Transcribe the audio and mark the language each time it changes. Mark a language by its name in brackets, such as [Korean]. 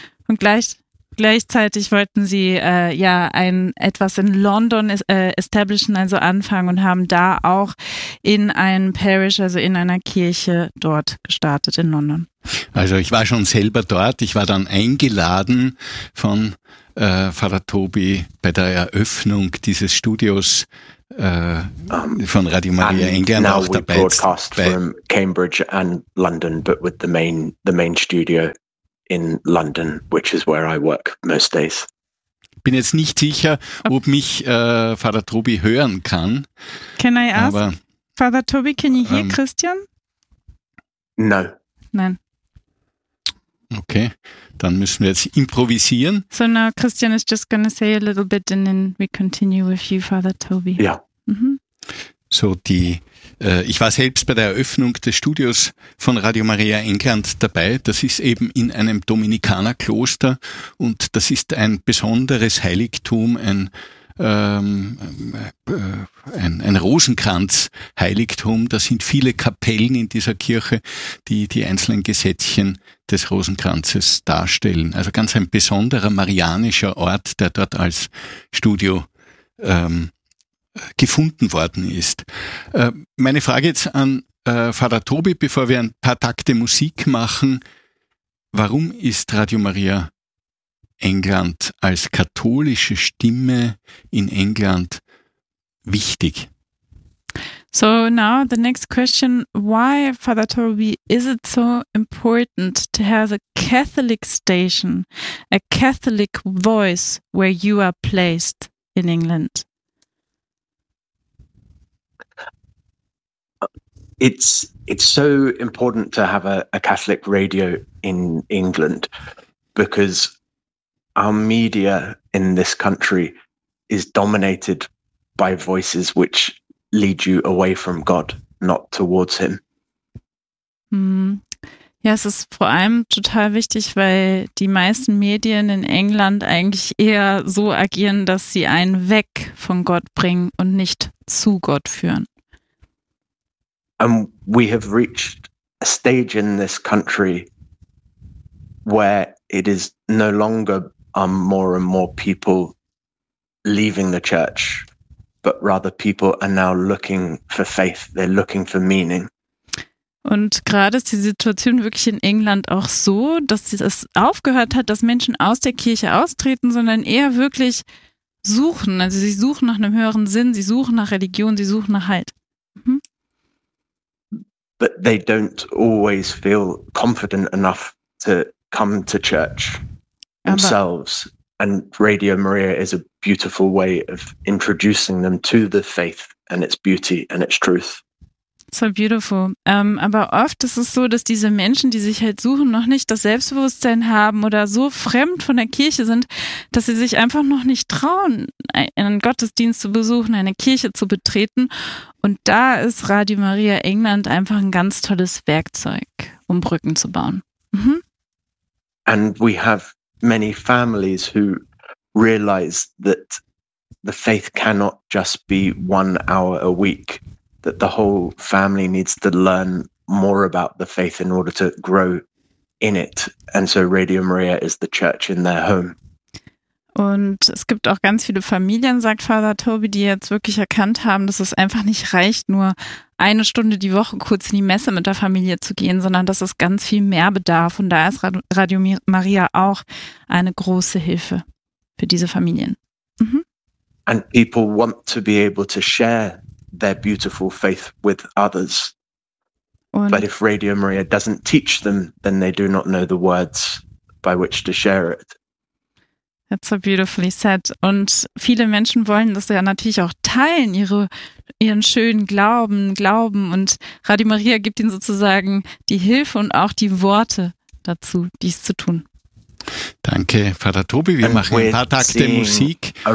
[German] Und gleichzeitig wollten sie etwas in London establishen, also anfangen und haben da auch in einem Parish, also in einer Kirche dort gestartet in London. Also ich war schon selber dort. Ich war dann eingeladen von Father Toby bei der Eröffnung dieses Studios von Radio Maria England [English] now [German] auch [English] we [German] dabei. [English] Broadcast from Cambridge and London, but with the main studio in London, which is where I work most days. [German] Bin jetzt nicht sicher, ob mich Father Toby hören kann. [English] Can I ask, [German] aber, [English] Father Toby, can you hear Christian? No. [German] Nein. Okay, dann müssen wir jetzt improvisieren. [English] So now Christian is just going to say a little bit and then we continue with you, Father Toby. [German] Ja. Mhm. So die, ich war selbst bei der Eröffnung des Studios von Radio Maria England dabei. Das ist eben in einem Dominikanerkloster und das ist ein besonderes Heiligtum, ein ein Rosenkranz-Heiligtum. Da sind viele Kapellen in dieser Kirche, die die einzelnen Gesetzchen des Rosenkranzes darstellen. Also ganz ein besonderer marianischer Ort, der dort als Studio gefunden worden ist. Meine Frage jetzt an Vater Tobi, bevor wir ein paar Takte Musik machen. Warum ist Radio Maria England als katholische Stimme in England wichtig? [English] So now the next question, why, Father Toby, is it so important to have a Catholic station, a Catholic voice where you are placed in England? It's so important to have a Catholic radio in England because our media in this country is dominated by voices which lead you away from God, not towards him. [German] Ja, es ist vor allem total wichtig, weil die meisten Medien in England eigentlich eher so agieren, dass sie einen weg von Gott bringen und nicht zu Gott führen. [English] And we have reached a stage in this country where it is no longer more and more people leaving the church, but rather people are now looking for faith, they're looking for meaning. [German] Und gerade ist die Situation wirklich in England auch so, dass es aufgehört hat, dass Menschen aus der Kirche austreten, sondern eher wirklich suchen. Also sie suchen nach einem höheren Sinn, sie suchen nach Religion, sie suchen nach Halt. [English] But they don't always feel confident enough to come to church themselves. [German] Aber [English] and Radio Maria is a beautiful way of introducing them to the faith and its beauty and its truth. So beautiful. [German] Aber oft ist es so, dass diese Menschen, die sich halt suchen, noch nicht das Selbstbewusstsein haben oder so fremd von der Kirche sind, dass sie sich einfach noch nicht trauen, einen Gottesdienst zu besuchen, eine Kirche zu betreten. Und da ist Radio Maria England einfach ein ganz tolles Werkzeug, um Brücken zu bauen. Mhm. [English] And we have many families who realize that the faith cannot just be 1 hour a week. That the whole family needs to learn more about the faith in order to grow in it. And so Radio Maria is the church in their home. [German] Und es gibt auch ganz viele Familien, sagt Father Toby, die jetzt wirklich erkannt haben, dass es einfach nicht reicht, nur eine Stunde die Woche kurz in die Messe mit der Familie zu gehen, sondern dass es ganz viel mehr bedarf. Und da ist Radio Maria auch eine große Hilfe für diese Familien. Mhm. [English] And people want to be able to share their beautiful faith with others. [German] Und [English] but if Radio Maria doesn't teach them, then they do not know the words by which to share it. That's so beautifully said. [German] Und viele Menschen wollen das ja natürlich auch teilen, ihren schönen Glauben. Und Radio Maria gibt ihnen sozusagen die Hilfe und auch die Worte dazu, dies zu tun. Danke, Vater Tobi. Wir machen ein paar Takte Musik.